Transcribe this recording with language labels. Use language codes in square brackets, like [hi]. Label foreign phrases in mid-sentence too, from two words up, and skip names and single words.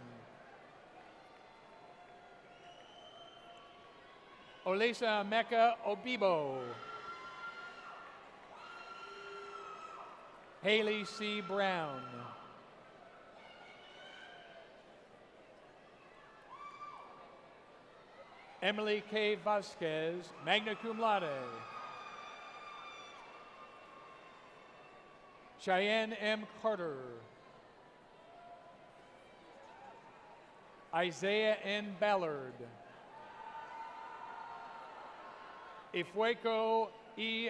[en] Olisa Mecca Obibo. Haley C. Brown. Emily K. Vasquez, [la] magna cum laude. [en] Cheyenne M. Carter. Isaiah N. Ballard. Ifueko E.